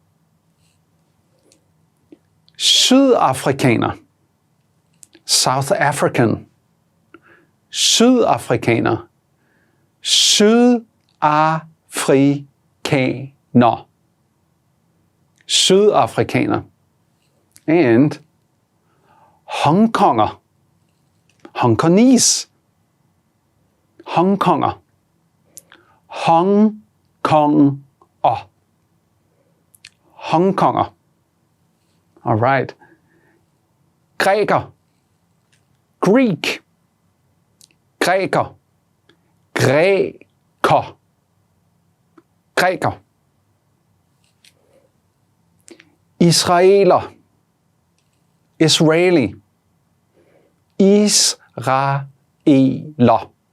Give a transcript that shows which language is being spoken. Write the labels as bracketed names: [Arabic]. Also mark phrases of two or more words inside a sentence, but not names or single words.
[Danish] Sydafrikaner. [English] South African. Sydafrikaner. [Danish] Sydafrikaner. Sydafrikaner. [English] And Hong Konger. Hongkonese. Hong Konger. Hong Konger. Hong Konger. All right. Græker. Greek. [Danish] Græker. Græker. Græker. Israeler. [English] Israeli. Israeler.